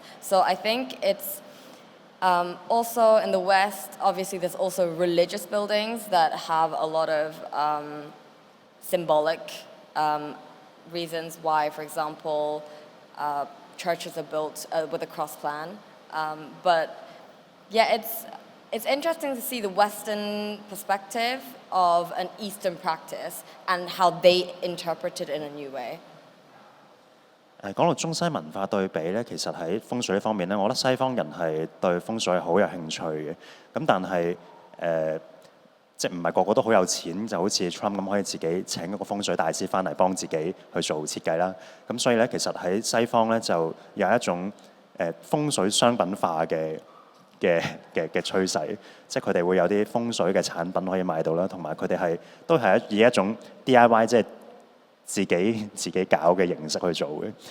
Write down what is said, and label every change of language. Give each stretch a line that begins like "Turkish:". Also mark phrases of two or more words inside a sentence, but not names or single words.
English: So I think it's also in the West, obviously there's also religious buildings that have a lot of symbolic reasons why, for example, churches are built with a cross plan. But yeah, it's interesting to see the Western perspective of an Eastern practice and how they interpret it in a new way.
Cantonese: 講到中西文化對比咧，其實喺風水呢方面咧，我覺得西方人係對風水好有興趣嘅。咁但係即係唔係個個都好有錢，就好似 Trump 咁可以自己請一個風水大師翻嚟幫自己去做設計啦。咁所以咧，其實喺西方咧就有一種風水商品化嘅趨勢，即係佢哋會有啲風水嘅產品可以買到啦，同埋佢哋都係以一種 DIY 即係自己搞嘅形式去做嘅。